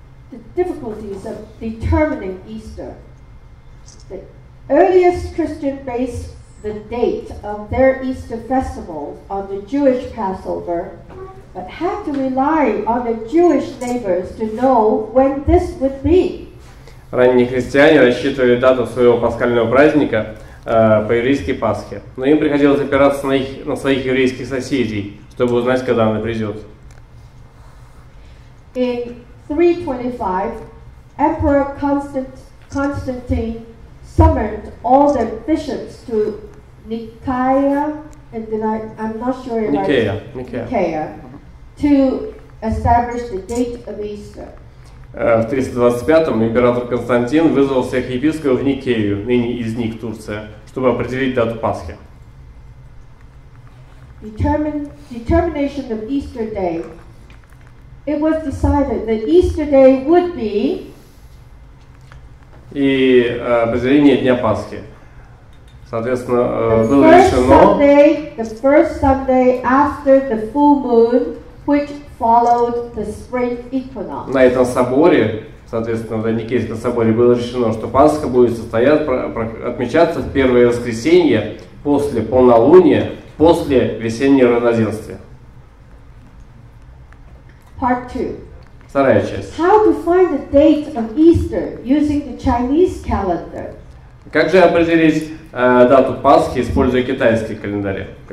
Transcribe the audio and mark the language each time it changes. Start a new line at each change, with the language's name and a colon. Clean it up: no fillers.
English: The difficulties of determining Easter. The earliest Christians based the date of their Easter festival on the Jewish Passover, but had to rely on their Jewish neighbors to know when this would be.
Russian: Ранние христиане рассчитывали дату своего пасхального праздника по еврейской Пасхе, но им приходилось опираться на своих еврейских соседей, чтобы узнать, когда она придет.
English: In 325, Emperor Constantine summoned all the bishops to Nicaea, and I'm not sure if Nicaea, to establish the date of Easter.
Russian: В 325-м император Константин вызвал всех епископов в Никею, ныне Изник, Турция, чтобы определить дату Пасхи.
English: Determination of Easter Day. It was decided that Easter Day would be.
Russian: И определение Дня Пасхи. Соответственно, было решено.
English: The first Sunday after the full moon, which followed the spring equinox.
Russian: На этом соборе, соответственно, в Никейском соборе было решено, что Пасха будет отмечаться в первое воскресенье после полнолуния, после весеннего равноденствия.
English: Part 2.
Russian: Вторая часть.
English: How to find the date of Easter using the Chinese calendar?
Russian: Как же определить дату Пасхи, используя китайский календарь?